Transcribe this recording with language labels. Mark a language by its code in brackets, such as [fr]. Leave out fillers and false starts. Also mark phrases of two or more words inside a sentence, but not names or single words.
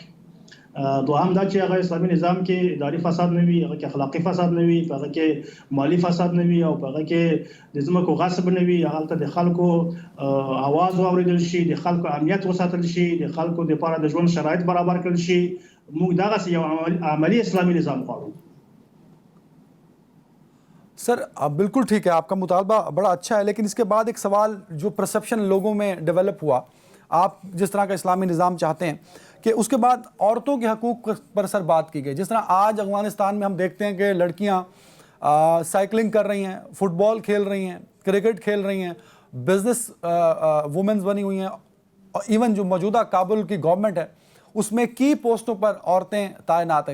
[ps] دوهم دا چې هغه اسلامي نظام کې اداري فساد نه وي، هغه کې اخلاقي فساد نه وي، هغه کې مالی فساد نه وي او هغه کې د ځمکو غصب نه وي. هغه د خلکو आवाज واوریدل شي، د خلکو امنیت وساتل شي، د خلکو لپاره د ژوند شرایط برابر کړل شي. موږ دغه یو عملی اسلامي نظام غواړو. [ur] سر بالکل ٹھیک ہے، آپ کا مطالبہ بڑا اچھا ہے، لیکن اس کے بعد ایک سوال جو پرسیپشن لوگوں میں ڈیولپ ہوا، آپ جس طرح کا اسلامی نظام چاہتے ہیں کہ اس کے بعد عورتوں کے حقوق پر سر بات کی گئی. جس طرح آج افغانستان میں ہم دیکھتے ہیں کہ لڑکیاں سائیکلنگ کر رہی ہیں، فٹبال کھیل رہی ہیں، کرکٹ کھیل رہی ہیں, [en] business womens [ur] بنی ہوئی ہیں، اور ایون جو موجودہ کابل کی گورنمنٹ ہے اس میں کی پوسٹوں پر عورتیں تعینات ہیں.